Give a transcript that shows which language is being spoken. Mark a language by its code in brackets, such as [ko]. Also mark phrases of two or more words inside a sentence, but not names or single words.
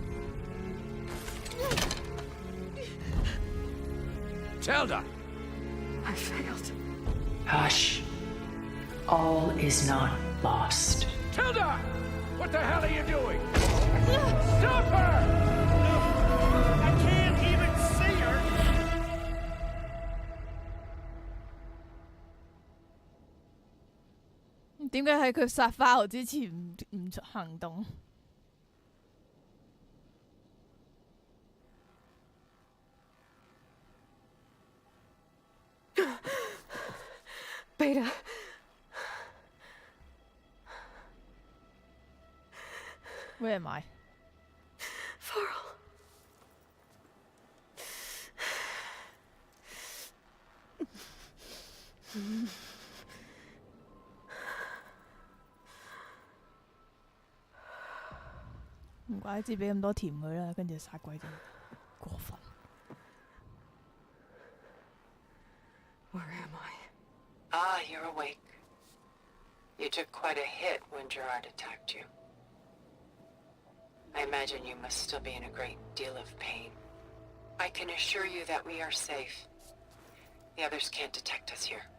[en] Tilda! I failed. Hush. All is not lost. Tilda! What the hell are you doing? Stop her! I can't even see her. [yue] 點解喺佢殺花豪之前唔行動？ [en] Beta. Where am I? Farrell. Mm. [yue] 唔怪之俾咁多甜佢啦，跟住殺鬼咗，過分。 [en] Where am I? Ah, you're awake. You took quite a hit when Gerard attacked you. I imagine you must still be in a great deal of pain. I can assure you that we are safe. The others can't detect us here.